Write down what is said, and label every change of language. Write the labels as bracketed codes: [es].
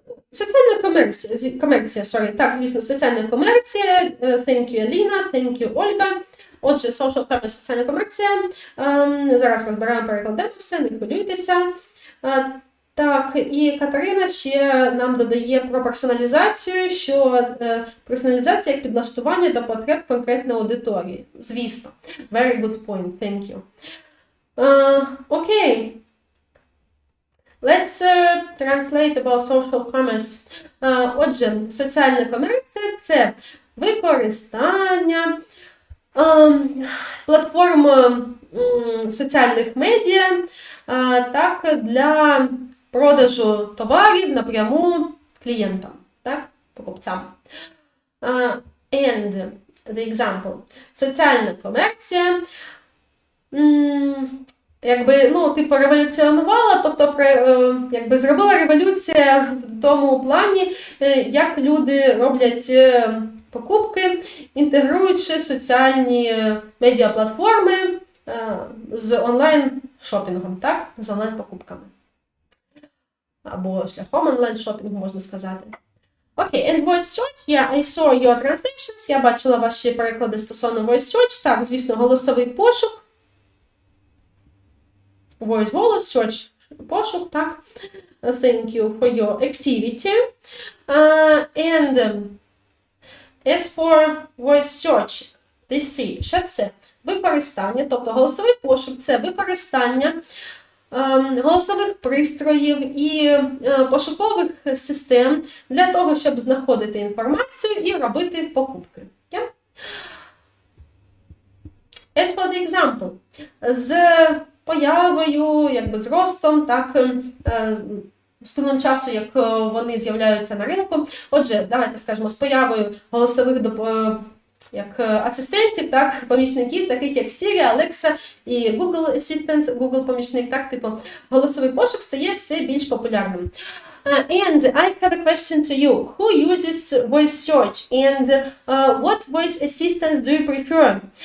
[uk] Соціальна комерція, так, звісно, соціальна комерція. [en] Thank you, Аліна, thank you, Ольга. [uk] Отже, social commerce, соціальна комерція. Зараз розбираємо, перекладемо все, не хвилюйтеся. Так, і Катерина ще нам додає про персоналізацію, що персоналізація як підлаштування до потреб конкретної аудиторії. Звісно. [en] Very good point, thank you. [uk] Окей. [en] Let's translate about social commerce. [uk] Отже, соціальна комерція – це використання платформ соціальних медіа так, для продажу товарів напряму клієнтам, так, покупцям. [en] And the example. [uk] Соціальна комерція якби, типу, революціонувала, тобто, якби зробила революція в тому плані, як люди роблять покупки, інтегруючи соціальні медіаплатформи з онлайн-шопінгом, так, з онлайн-покупками. Або шляхом онлайн-шопінгу, можна сказати. Окей, [en] and voice search, yeah, I saw your translations, [uk] я бачила ваші переклади стосовно voice search, так, звісно, голосовий пошук. Voice голос, search пошук, так. [en] Thank you for your activity. And as for voice search, they see, [uk] що це? Використання, тобто голосовий пошук – це використання голосових пристроїв і пошукових систем для того, щоб знаходити інформацію і робити покупки. [en] Yeah? As for the example, [uk] з появою, якби з ростом, так, з плином часу, як вони з'являються на ринку. Отже, давайте скажемо, з появою голосових як асистентів, так, помічників, таких як Siri, Alexa і Google Assistant, Google помічник, так, типу, голосовий пошук стає все більш популярним. [en] And I have a question to you. Who uses voice search? And what voice assistants do you prefer?